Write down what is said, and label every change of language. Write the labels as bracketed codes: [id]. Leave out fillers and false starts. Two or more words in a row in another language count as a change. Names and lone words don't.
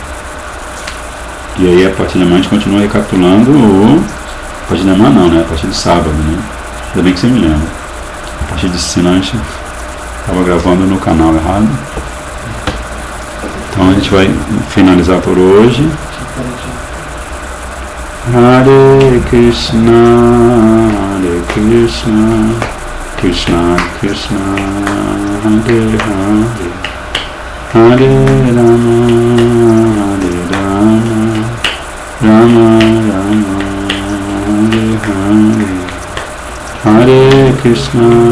[pt] E aí, a partir de amanhã, a gente continua recapitulando a partir de amanhã não, né? A partir de sábado, né? Ainda bem que você me lembra. A partir de senão a gente estava gravando no canal errado. Então a gente vai finalizar por hoje. [sa] हरे कृष्ण, कृष्ण कृष्ण, हरे हरे, हरे राम, राम राम, हरे हरे, हरे कृष्ण,